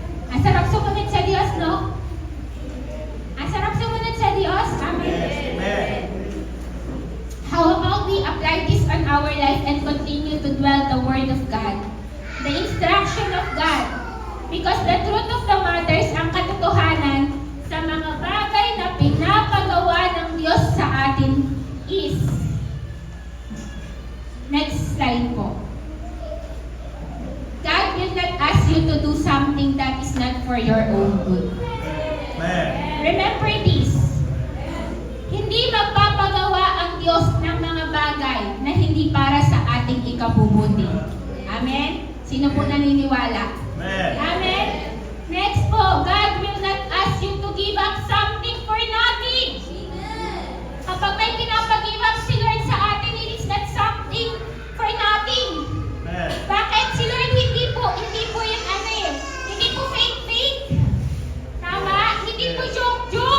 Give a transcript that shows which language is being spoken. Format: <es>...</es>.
<tl>Ang sarap sumunod sa Diyos, no? Ang sarap sumunod sa Diyos. Amen. Amen.</tl> <en>How about we apply this on our life and continue to dwell the Word of God? The instruction of God. Because the truth of the matter is</en> <tl>ang katotohanan sa mga bagay na pinapagawa ng Diyos sa atin is, next slide po.</tl> <en>God will not ask you to do something that is not for your own good. Amen. Remember this.</en> <tl>Hindi magpapagawa ang Diyos ng mga bagay na hindi para sa ating ikabubuti. Amen? Sino po naniniwala? Amen. Amen?</tl> <en>Next po, God will not ask you to give up something for nothing.</en> <tl>Kapag may pinapag-give up si Lord sa atin,</tl> <en>it is not something for nothing. Amen.</en> <tl>Bakit? Si Lord hindi po yung ano eh. Hindi po fake. Tama? Hindi po joke.</tl>